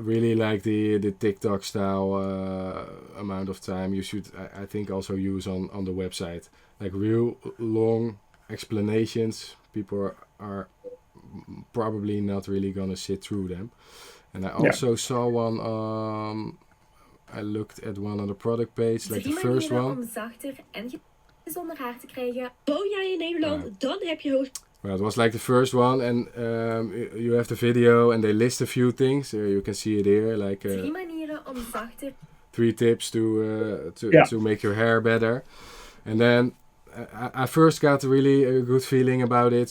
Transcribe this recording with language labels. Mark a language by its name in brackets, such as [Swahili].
[English] really like the TikTok style amount of time you should, I think, also use on the website. Like real long explanations, people are probably not really gonna sit through them. And I also saw one, I looked at one on the product page, like the first one. [Dutch] Om zachter en gezonder haar te krijgen. Woon jij in Nederland, dan heb je hoog. [English] Well, it was like the first one, and you have the video, and they list a few things. You can see it here, like [Dutch] 3 manieren om zachter. [English] 3 tips to make your hair better. And then I first got really a good feeling about it.